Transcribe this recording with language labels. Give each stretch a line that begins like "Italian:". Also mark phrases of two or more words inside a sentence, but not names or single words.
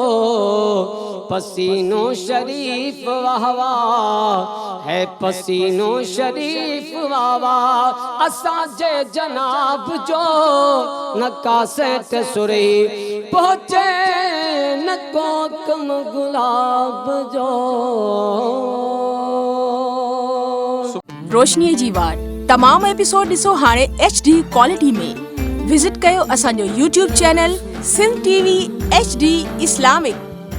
Sindhi: पसीनो शरीफ वाहवा है पसीनो शरीफ वाहवा असांजे जनाब जो नकासे ते सुरही पहुँचे नको महकम गुलाब जो। रोशनी जी वार तमाम एपिसोड ॾिसो हाणे
English: HD quality
Sindhi: में। विजिट कयो असांजो YouTube चैनल सिंध TV HD इस्लामिक।